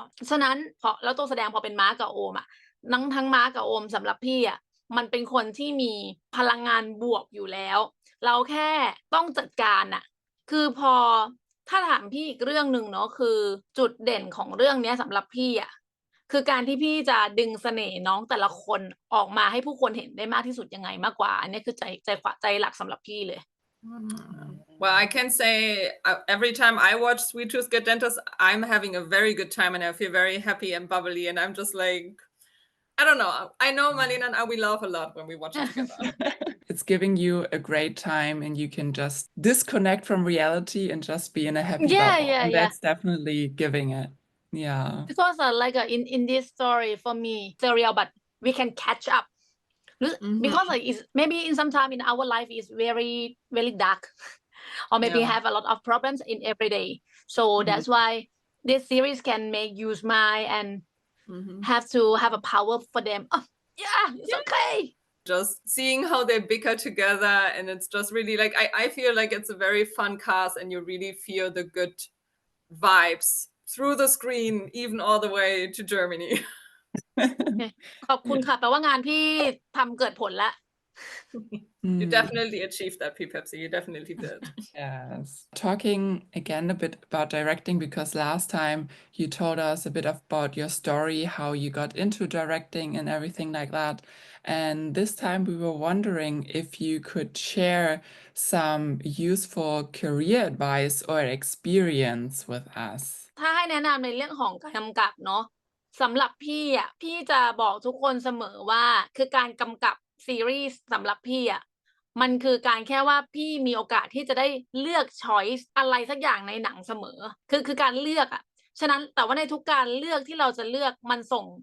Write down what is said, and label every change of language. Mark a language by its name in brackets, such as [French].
[Thai] ฉะนั้นแล้วตัวแสดงพอเป็นม้ากับโอมอะทั้งม้ากับโอมสำหรับพี่อะมันเป็นคนที่มีพลังงานบวกอยู่แล้วเราแค่ต้องจัดการน่ะคือพอถ้าถามพี่อีกเรื่องหนึ่งเนาะคือจุดเด่นของเรื่องเนี้ยสำหรับพี่อะคือการที่พี่จะดึงเสน่ห์น้องแต่ละคนออกมาให้ผู้คนเห็นได้มากที่สุดยังไงมากกว่าอันนี้คือใจหลักสำหรับพี่เลย [English] Well, I can say every time I watch Sweet Tooth Good Dentist, I'm having a very good time and I feel very happy and bubbly. And I'm just like, I don't know. I know Marlena and I, we laugh a lot when we watch it together. It's giving you a great time and you can just disconnect from reality and just be in a happy bubble. And that's definitely giving it. Yeah. Because like in this story for me, serial, but we can catch up. Because like it's maybe in some time in our life is very very dark, or maybe have a lot of problems in every day. So that's why this series can make you smile and have to have a power for them. Oh, yeah, it's okay. Just seeing how they bicker together, and it's just really like I feel like it's a very fun cast, and you really feel the good vibes through the screen, even all the way to Germany. [Thai] ขอบคุณค่ะแปลว่างานพี่ทำเกิดผลแล้ว [English] You definitely achieved that, Pepsi. You definitely did. Yes. Talking again a bit about directing, because last time you told us a bit about your story, how you got into directing and everything like that. And this time we were wondering if you could share some useful career advice or experience with us. [Thai] ถ้าให้แนะนำในเรื่องของการกำกับเนาะสำหรับพี่อ่ะพี่จะบอกทุกคนเสมอว่าคือการกำกับซีรีส์สำหรับพี่อ่ะมันคือการแค่ว่าพี่มีโอกาสที่จะได้เลือกช้อยส์อะไรสักอย่างในหนังเสมอคือการเลือกอ่ะฉะนั้นแต่ว่าในทุกการเลือกที่เราจะเลือกมันส่